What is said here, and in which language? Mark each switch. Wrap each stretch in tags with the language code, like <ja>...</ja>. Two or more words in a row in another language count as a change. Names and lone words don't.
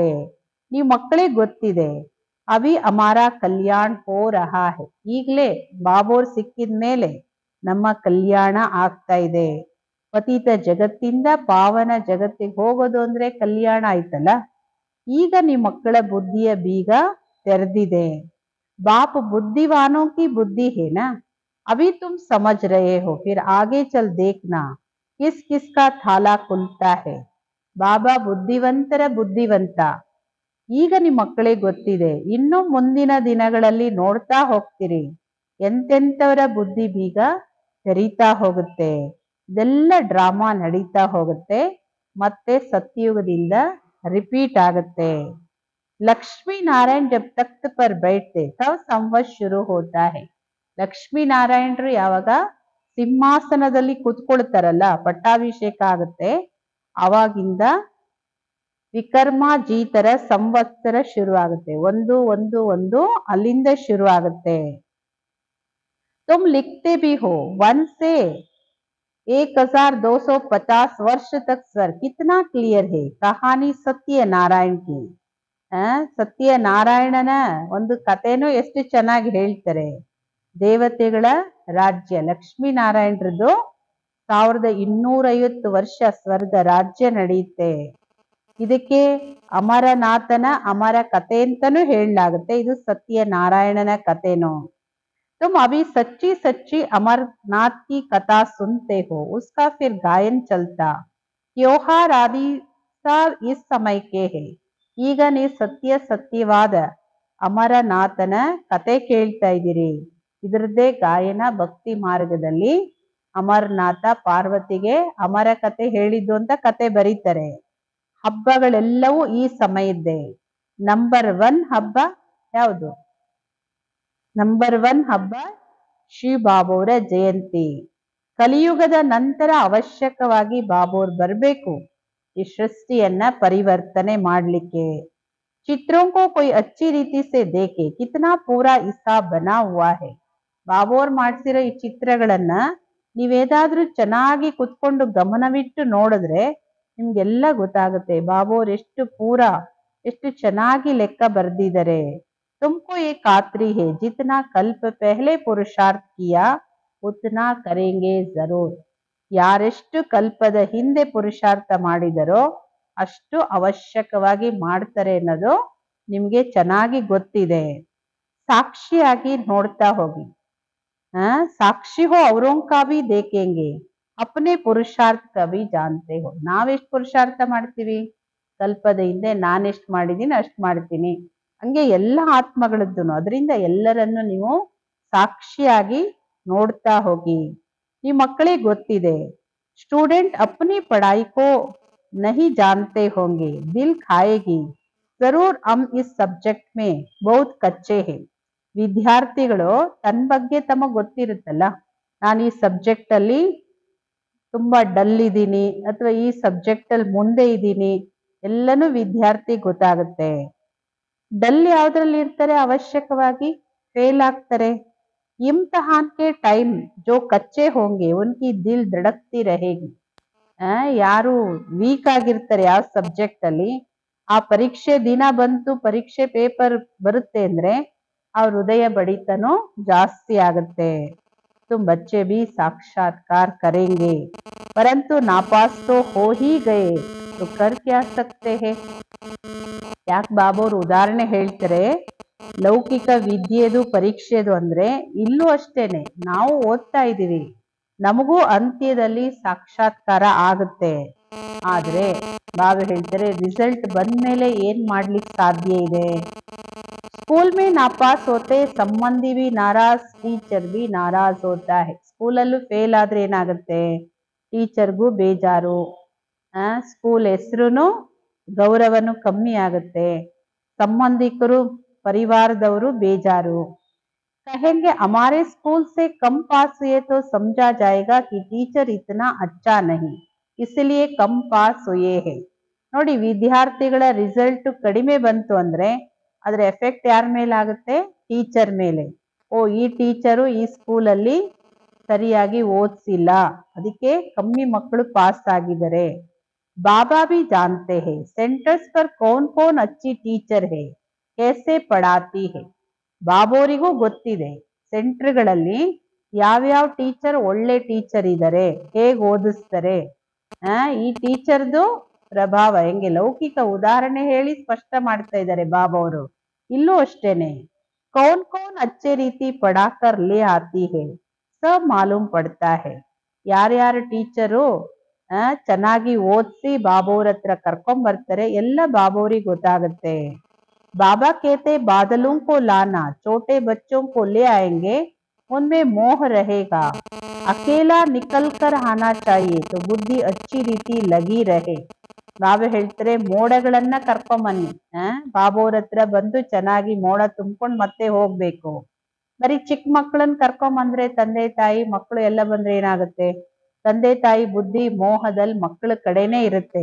<kn>ನೀವು ಮಕ್ಕಳಿಗೆ ಗೊತ್ತಿದೆ,</kn> <hi>अभी हमारा कल्याण हो रहा है.</hi> <kn>ಈಗಲೇ ಬಾಬೋರ್ ಸಿಕ್ಕಿದ ಮೇಲೆ ನಮ್ಮ ಕಲ್ಯಾಣ ಆಗ್ತಾ ಇದೆ. ಪತಿತ ಜಗತ್ತಿಂದ ಪಾವನ ಜಗತ್ತಿಗೆ ಹೋಗೋದು ಅಂದ್ರೆ ಕಲ್ಯಾಣ ಆಯ್ತಲ್ಲ. ಈಗ ನಿಮ್ಮ ಮಕ್ಕಳ ಬುದ್ಧಿಯ ಬೀಗ ತೆರೆದಿದೆ.</kn> <hi>बाप बुद्धिवानों की बुद्धि है ना, अभी तुम समझ रहे हो, फिर आगे चल देखना किस किस का थाला खुलता है.</hi> <kn>ಬಾಬಾ ಬುದ್ಧಿವಂತರ ಬುದ್ಧಿವಂತ. ಈಗ ನಿಮ್ಮ ಮಕ್ಕಳಿಗೆ ಗೊತ್ತಿದೆ, ಇನ್ನು ಮುಂದಿನ ದಿನಗಳಲ್ಲಿ ನೋಡ್ತಾ ಹೋಗ್ತೀರಿ ಎಂತೆಂಥವರ ಬುದ್ಧಿ ಬೀಗ ತೆರೀತಾ ಹೋಗುತ್ತೆ. ಇದೆಲ್ಲ ಡ್ರಾಮಾ ನಡೀತಾ ಹೋಗುತ್ತೆ, ಮತ್ತೆ ಸತ್ಯಯುಗದಿಂದ ರಿಪೀಟ್ ಆಗುತ್ತೆ.</kn> <hi>लक्ष्मी नारायण जब तख्त पर बैठते तब संवत शुरू होता है.</hi> <kn>ಲಕ್ಷ್ಮೀ ನಾರಾಯಣರು ಯಾವಾಗ ಸಿಂಹಾಸನದಲ್ಲಿ ಕುತ್ಕೊಳ್ತಾರಲ್ಲ, ಪಟ್ಟಾಭಿಷೇಕ ಆಗುತ್ತೆ, ಆವಾಗಿಂದ ವಿಕರ್ಮ ಜೀತರ ಸಂವತ್ಸರ ಶುರು ಆಗುತ್ತೆ. ಒಂದು ಅಲ್ಲಿಂದ ಶುರು ಆಗುತ್ತೆ.</kn> <hi>तुम लिखते भी हो 1 से 1250 वर्ष तक स्वर. कितना क्लियर है कहानी सत्यनारायण की.</hi> <kn>ಸತ್ಯನಾರಾಯಣನ ಒಂದು ಕಥೆನೂ ಎಷ್ಟು ಚೆನ್ನಾಗಿ ಹೇಳ್ತಾರೆ. ದೇವತೆಗಳ ರಾಜ್ಯ ಲಕ್ಷ್ಮೀನಾರಾಯಣರದ್ದು 1250 ವರ್ಷ ಸ್ವರ್ಗ ರಾಜ್ಯ ನಡೆಯುತ್ತೆ. ಇದಕ್ಕೆ ಅಮರನಾಥನ ಅಮರ ಕಥೆ ಅಂತಾನೂ ಹೇಳಲಾಗುತ್ತೆ. ಇದು ಸತ್ಯನಾರಾಯಣನ ಕಥೆನೋ.</kn> <hi>तुम अभी सच्ची सच्ची अमरनाथ की कथा सुनते हो, उसका फिर गायन चलता. त्योहार आदि सब इस समय के है.</hi> <kn>ಈಗ ನೀವು ಸತ್ಯವಾದ ಅಮರನಾಥನ ಕತೆ ಕೇಳ್ತಾ ಇದ್ದೀರಿ. ಇದರದ್ದೇ ಗಾಯನ ಭಕ್ತಿ ಮಾರ್ಗದಲ್ಲಿ ಅಮರನಾಥ ಪಾರ್ವತಿಗೆ ಅಮರ ಕತೆ ಹೇಳಿದ್ದು ಅಂತ ಕತೆ ಬರೀತಾರೆ. ಹಬ್ಬಗಳೆಲ್ಲವೂ ಈ ಸಮಯದ್ದೇ. ನಂಬರ್ 1 ಹಬ್ಬ ಯಾವುದು? ನಂಬರ್ 1 ಹಬ್ಬ ಶ್ರೀ ಬಾಬೋರ ಜಯಂತಿ. ಕಲಿಯುಗದ ನಂತರ ಅವಶ್ಯಕವಾಗಿ ಬಾಬೋರ್ ಬರಬೇಕು ಈ ಸೃಷ್ಟಿಯನ್ನ ಪರಿವರ್ತನೆ ಮಾಡಲಿಕ್ಕೆ.</kn> <hi>ಚಿತ್ರೋं को कोई अच्छी रीति से देखे, कितना पूरा हिसाब बना हुआ है.</hi> <kn>ಬಾಬೋರ್ ಮಾಡಿಸಿರೋ ಈ ಚಿತ್ರಗಳನ್ನ ನೀವೇದಾದ್ರೂ ಚೆನ್ನಾಗಿ ಕುತ್ಕೊಂಡು ಗಮನವಿಟ್ಟು ನೋಡಿದ್ರೆ ನಿಮ್ಗೆಲ್ಲ ಗೊತ್ತಾಗುತ್ತೆ ಬಾಬೋರ್ ಎಷ್ಟು ಚೆನ್ನಾಗಿ ಲೆಕ್ಕ ಬರ್ದಿದ್ದಾರೆ.</kn> <hi>तुमको ये खातरी है जितना कल्प पहले पुरुषार्थ किया उतना करेंगे जरूर.</hi> <kn>ಯಾರೆಷ್ಟು ಕಲ್ಪದ ಹಿಂದೆ ಪುರುಷಾರ್ಥ ಮಾಡಿದರೋ ಅಷ್ಟು ಅವಶ್ಯಕವಾಗಿ ಮಾಡ್ತಾರೆ ಅನ್ನೋದು ನಿಮ್ಗೆ ಚೆನ್ನಾಗಿ ಗೊತ್ತಿದೆ. ಸಾಕ್ಷಿಯಾಗಿ ನೋಡ್ತಾ ಹೋಗಿ.</kn> <hi>साक्षी हो औरों का भी देखेंगे, अपने पुरुषार्थ का भी जानते हो.</hi> <kn>ನಾವೆಷ್ಟು ಪುರುಷಾರ್ಥ ಮಾಡ್ತೀವಿ? ಕಲ್ಪದ ಹಿಂದೆ ನಾನೆಷ್ಟು ಮಾಡಿದೀನಿ ಅಷ್ಟು ಮಾಡ್ತೀನಿ, ಹಂಗೆ ಎಲ್ಲ ಆತ್ಮಗಳದ್ದು ಅದರಿಂದ ಎಲ್ಲರನ್ನು ನೀವು ಸಾಕ್ಷಿಯಾಗಿ ನೋಡ್ತಾ ಹೋಗಿ. ಈ ಮಕ್ಕಳಿಗೆ ಗೊತ್ತಿದೆ,</kn> <hi>स्टूडेंट अपनी पढ़ाई को नहीं जानते होंगे, दिल खाएगी जरूर हम इस सब्जेक्ट में बहुत कच्चे हैं.</hi> <kn>ವಿದ್ಯಾರ್ಥಿಗಳು ತನ್ನ ಬಗ್ಗೆ ತಮಗೆ ಗೊತ್ತಿರುತ್ತಲ್ಲ, ನಾನು ಈ ಸಬ್ಜೆಕ್ಟ್ ಅಲ್ಲಿ ತುಂಬಾ ಡಲ್ ಇದ್ದೀನಿ ಅಥವಾ ಈ ಸಬ್ಜೆಕ್ಟ್ ಅಲ್ಲಿ ಮುಂದೆ ಇದ್ದೀನಿ, ಎಲ್ಲನೂ ವಿದ್ಯಾರ್ಥಿ ಗೊತ್ತಾಗುತ್ತೆ. ಡಲ್ ಯಾವ್ದ್ರಲ್ಲಿ ಇರ್ತಾರೆ, ಅವಶ್ಯಕವಾಗಿ ಫೇಲ್ ಆಗ್ತಾರೆ.</kn> <hi>इम्तिहान के टाइम जो कच्चे होंगे उनकी दिल धड़कती रहेगी.</hi> <kn>ಯಾರು ವೀಕ್ ಆಗಿರ್ತಾರೆ ಯಾವ ಸಬ್ಜೆಕ್ಟ್ ಅಲ್ಲಿ, ಆ ಪರೀಕ್ಷೆ ದಿನ ಬಂತು, ಪರೀಕ್ಷೆ ಪೇಪರ್ ಬರುತ್ತೆ ಅಂದ್ರೆ ಅವ್ರ ಹೃದಯ ಬಡಿತನೂ ಜಾಸ್ತಿ ಆಗುತ್ತೆ.</kn> <hi>तुम बच्चे भी साक्षात्कार करेंगे परंतु नापास तो हो ही गए तो कर क्या सकते हैं.</hi> <kn>ಯಾಕೆ ಬಾಬೋರು ಉದಾಹರಣೆ ಹೇಳ್ತಾರೆ, ಲೌಕಿಕ ವಿದ್ಯೆದು ಪರೀಕ್ಷೆದು ಅಂದ್ರೆ ಇಲ್ಲೂ ಅಷ್ಟೇನೆ, ನಾವು ಓದ್ತಾ ಇದೀವಿ, ನಮಗೂ ಅಂತ್ಯದಲ್ಲಿ ಸಾಕ್ಷಾತ್ಕಾರ ಆಗುತ್ತೆ. ಆದ್ರೆ ಬಾಬಾ ಹೇಳ್ತಾರೆ, ರಿಸಲ್ಟ್ ಬಂದ್ಮೇಲೆ ಏನ್ ಮಾಡ್ಲಿಕ್ಕೆ ಸಾಧ್ಯ ಇದೆ.</kn> <hi>स्कूल में नापास होते संबंधी भी नाराज़, टीचर भी नाराज़ होता है.</hi> <kn>ಸ್ಕೂಲಲ್ಲೂ ಫೇಲ್ ಆದ್ರೆ ಏನಾಗುತ್ತೆ, ಟೀಚರ್ಗೂ ಬೇಜಾರು, ಸ್ಕೂಲ್ ಹೆಸರುನು ಗೌರವನು ಕಮ್ಮಿ ಆಗುತ್ತೆ, ಸಂಬಂಧಿಕರು ಪರಿವಾರದವರು ಬೇಜಾರು.</kn> <hi>कहेंगे हमारे स्कूल से कम पास हुए तो समझा जाएगा कि टीचर इतना अच्छा नहीं, इसलिए कम पास हुए हैं.</hi> <kn>ನೋಡಿ, ವಿದ್ಯಾರ್ಥಿಗಳ ರಿಸಲ್ಟ್ ಕಡಿಮೆ ಬಂತು ಅಂದ್ರೆ ಅದರ ಎಫೆಕ್ಟ್ ಯಾರ ಮೇಲೆ ಆಗುತ್ತೆ, ಟೀಚರ್ ಮೇಲೆ. ಓ, ಈ ಟೀಚರು ಈ ಸ್ಕೂಲಲ್ಲಿ ಸರಿಯಾಗಿ ಓದಿಸಿಲ್ಲ, ಅದಕ್ಕೆ ಕಮ್ಮಿ ಮಕ್ಕಳು ಪಾಸ್ ಆಗಿದ್ದಾರೆ.</kn> <hi>बाबा भी जानते हैं सेंटर्स पर कौन कौन अच्छी टीचर है, कैसे पढ़ाती है.</hi> <kn>ಬಾಬೋರಿಗೂ ಗೊತ್ತಿದೆ ಸೆಂಟರ್ಗಳಲ್ಲಿ ಯಾವ್ಯಾವ ಟೀಚರ್ ಒಳ್ಳೆ ಟೀಚರ್ ಇದ್ದಾರೆ, ಹೇಗೆ ಓದಿಸ್ತಾರೆ, ಈ ಟೀಚರ್ದು ಪ್ರಭಾವ ಹೆಂಗೆ. ಲೌಕಿಕ ಉದಾಹರಣೆ ಹೇಳಿ ಸ್ಪಷ್ಟ ಮಾಡ್ತಾ ಇದ್ದಾರೆ ಬಾಬೋರು. ಇಲ್ಲೂ ಅಷ್ಟೇನೆ,</kn> <hi>कौन कौन अच्छे रीति पढ़ाकर ले आती है सब मालूम पड़ता है.</hi> <kn>ಯಾರ್ಯಾರ ಟೀಚರು ಚೆನ್ನಾಗಿ ಓದಿಸಿ ಬಾಬೋರ್ ಹತ್ರ ಕರ್ಕೊಂಡ್ ಬರ್ತಾರೆ, ಎಲ್ಲ ಬಾಬೋರಿಗೆ ಗೊತ್ತಾಗುತ್ತೆ.</kn> <hi>बाबा कहते बादलों को लाना, छोटे बच्चों को ले आएंगे, उनमें मोह रहेगा, अकेला निकल कर आना चाहिए तो बुद्धि अच्छी रीति लगी रहे.</hi> <kn>ಬಾಬಾ ಹೇಳ್ತಾರೆ, ಮೋಡಗಳನ್ನ ಕರ್ಕೊಂಬನ್ನಿ, ಬಾಬೋರ್ ಹತ್ರ ಬಂದು ಚೆನ್ನಾಗಿ ಮೋಡ ತುಂಬ್ಕೊಂಡ್ ಮತ್ತೆ ಹೋಗ್ಬೇಕು. ಬರೀ ಚಿಕ್ಕ ಮಕ್ಕಳನ್ನ ಕರ್ಕೊಂಬಂದ್ರೆ, ತಂದೆ ತಾಯಿ ಮಕ್ಕಳು ಎಲ್ಲ ಬಂದ್ರೆ ಏನಾಗುತ್ತೆ, ತಂದೆ ತಾಯಿ ಬುದ್ಧಿ ಮೋಹದಲ್ಲಿ ಮಕ್ಕಳ ಕಡೆನೇ ಇರುತ್ತೆ.</kn>